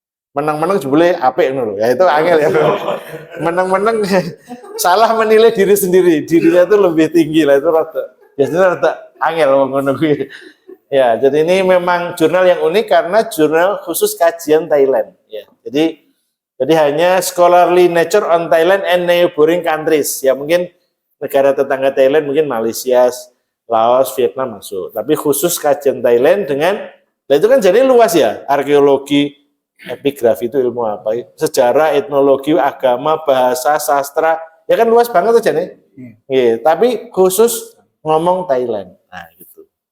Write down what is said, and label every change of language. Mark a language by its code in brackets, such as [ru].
[jv] Menang-menang jebule apik ngono lho. Ya itu angel ya. [id] Menang-menang salah menilai diri sendiri. Dirinya itu lebih tinggi [jv] lah itu rada. Biasanya rada angel ngono kuwi. [id] Ya, jadi ini memang jurnal yang unik karena jurnal khusus kajian Thailand. Ya, jadi hanya [en] scholarly nature on Thailand and neighboring countries. [id] Ya mungkin negara tetangga Thailand, mungkin Malaysia, Laos, Vietnam masuk. Tapi khusus kajian Thailand nah itu kan jadi luas ya. Arkeologi, epigrafi itu ilmu apa? Sejarah, etnologi, agama, bahasa, sastra. Ya kan luas banget aja nih. Ya, tapi khusus ngomong Thailand. Nah gitu.